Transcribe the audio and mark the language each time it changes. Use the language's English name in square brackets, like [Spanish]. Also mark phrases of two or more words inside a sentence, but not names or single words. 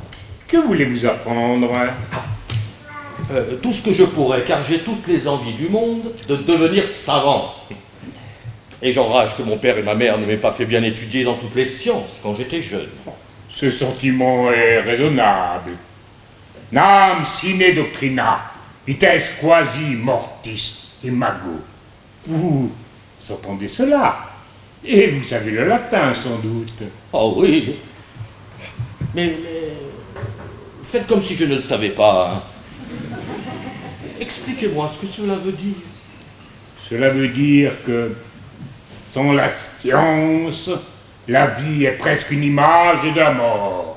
[French] Que voulez-vous apprendre? Tout ce que je pourrais, car j'ai toutes les envies du monde de devenir savant. Et j'enrage que mon père et ma mère ne m'aient pas fait bien étudier dans toutes les sciences quand j'étais jeune. Ce sentiment est raisonnable. [Latin] Nam sine doctrina, vites quasi mortis imago. [French] Vous entendez cela? Et vous savez le latin, sans doute. Oh oui. Mais faites comme si je ne le savais pas. Hein. Expliquez-moi ce que cela veut dire. Cela veut dire que, sans la science, la vie est presque une image de la mort.